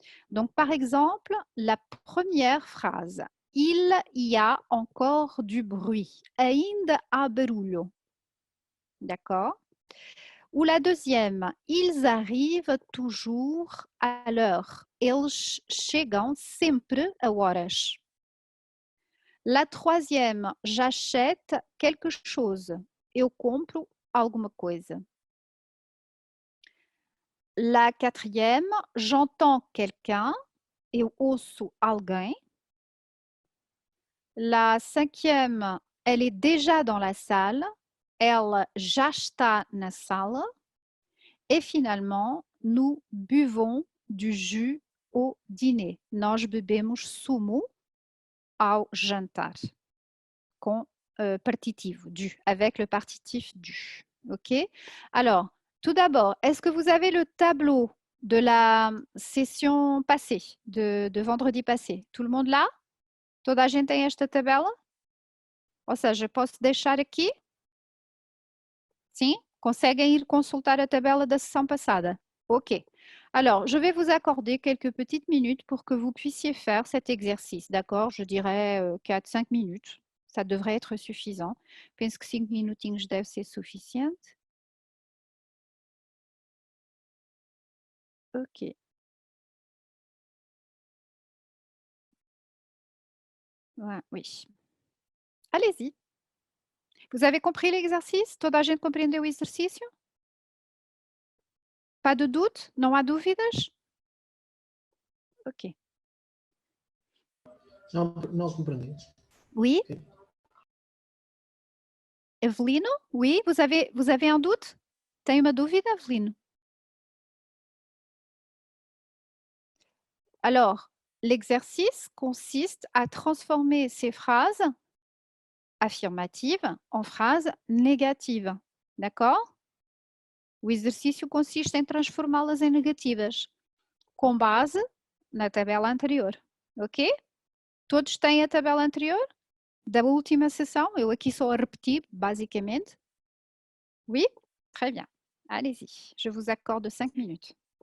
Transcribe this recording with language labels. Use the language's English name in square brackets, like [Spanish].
[French] Donc, par exemple, la première phrase. Il y a encore du bruit. [Portuguese] Ainda há barulho. [French] D'accord? Ou la deuxième. Ils arrivent toujours à l'heure. [Portuguese] Eles chegam sempre a horas. [French] La troisième. J'achète quelque chose. [Portuguese] Eu compro alguma coisa. [French] La quatrième. J'entends quelqu'un. [Portuguese] Eu ouço alguém. [French] La cinquième, elle est déjà dans la salle. Elle [Portuguese] já está na sala. [French] Et finalement, nous buvons du jus au dîner. [Portuguese] Nós bebemos sumo ao jantar. Com partitivo, [French] du, avec le partitif du. OK? Alors, tout d'abord, est-ce que vous avez le tableau de la session passée, de vendredi passé? Tout le monde là? [Portuguese] Toda a gente tem esta tabela? Ou seja, posso deixar aqui? Sim? Conseguem ir consultar a tabela da sessão passada? OK. [French] Alors, je vais vous accorder quelques petites minutes pour que vous puissiez faire cet exercice, d'accord? Je dirais 4-5 minutes. Ça devrait être suffisant. [Portuguese] Penso que 5 minutinhos deve ser suficiente. OK. [French] Ouais, oui. Allez-y. Vous avez compris l'exercice? [Portuguese] Toda a gente compreendeu o exercício? [French] Pas de doute? [Portuguese] Não há dúvidas? OK. Não compreendi. [French] Oui? Ok. Evelino? Oui? Vous avez un doute? [Portuguese] Tem uma dúvida, [French] Evelino? Alors, l'exercice consiste à transformer ces phrases affirmatives en phrases négatives. D'accord? [Portuguese] O exercício consiste em transformá-las em negativas, com base na tabela anterior. Ok? Todos têm a tabela anterior? Da última sessão? Eu aqui só a repetir, basicamente. [French] Oui? Très bien. Allez-y. Je vous accorde 5 minutes.